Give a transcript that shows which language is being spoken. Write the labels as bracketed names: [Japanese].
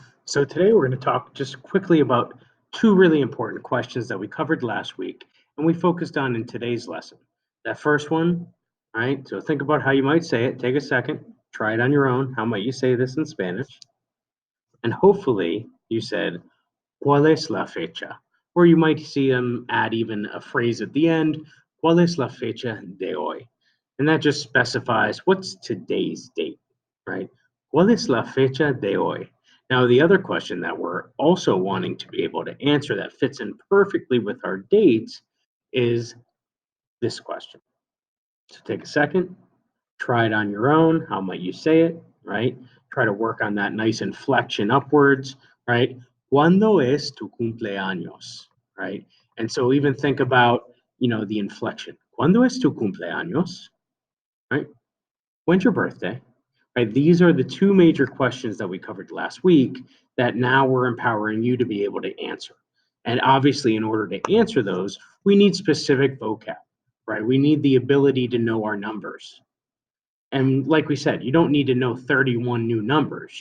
[English] So today we're going to talk just quickly about two really important questions that we covered last week and we focused on in today's lesson. That first one, right? So think about how you might say it. Take a second, try it on your own. How might you say this in Spanish? And hopefully you said, [Spanish] ¿Cuál es la fecha? [English] Or you might see them add even a phrase at the end, [Spanish] ¿Cuál es la fecha de hoy? [English] And that just specifies what's today's date, right? [Spanish] ¿Cuál es la fecha de hoy? [English] Now, the other question that we're also wanting to be able to answer that fits in perfectly with our dates is this question. So take a second, try it on your own. How might you say it, right? Try to work on that nice inflection upwards, right? [Spanish] ¿Cuándo es tu cumpleaños, [English] right? And so even think about, the inflection. [Spanish] ¿Cuándo es tu cumpleaños, [English] right? When's your birthday? Right? These are the two major questions that we covered last week that now we're empowering you to be able to answer. And obviously, in order to answer those, we need specific vocab, right? We need the ability to know our numbers. And like we said, you don't need to know 31 new numbers.